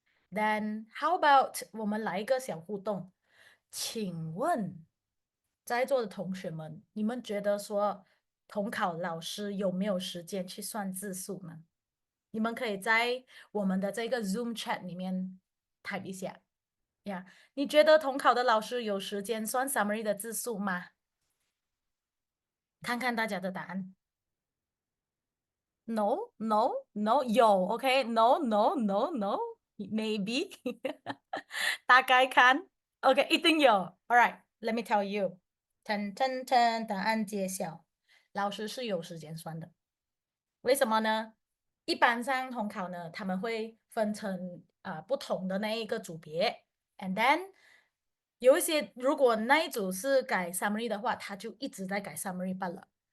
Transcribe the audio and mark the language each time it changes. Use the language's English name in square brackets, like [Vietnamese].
[Chinese] Then how about 我们来一个小互动？请问在座的同学们，你们觉得说统考老师有没有时间去算字数呢？你们可以在我们的这个 Zoom chat 里面 type 一下呀。你觉得统考的老师有时间算 summary 的字数吗？看看大家的答案。 [English] No, no, no，有 OK，No, no, no, no, maybe 大概看 OK，一定有。 [Chinese] All right, let me tell you，噔噔噔，答案揭晓，老师是有时间算的。为什么呢？一般上统考呢，他们会分成不同的那一个组别 ， and then 有一些如果那一组是改 summary 的话，他就一直在改 summary 罢了。